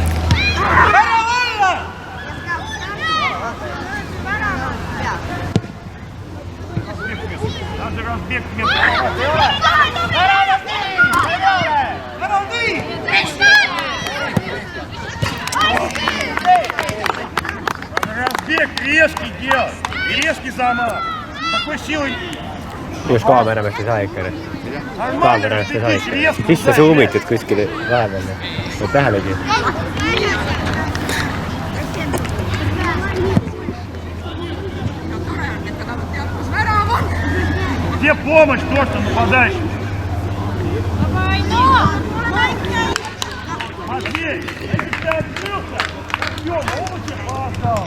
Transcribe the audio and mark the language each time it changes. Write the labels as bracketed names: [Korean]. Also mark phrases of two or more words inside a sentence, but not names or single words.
[Russian] Надо разбег вместо. Разбег резкий делай. Резкий замах. Такой силой. [Estonian] Just kaameramest ei saa ikka. Kaameramest ei saa ikka. Siis sa suumitid kuskile vahepeal. Võid tähelegi. [Russian] Где помощь, то, что нападающий? Матвей, если ты открылся, все, овощи поставил.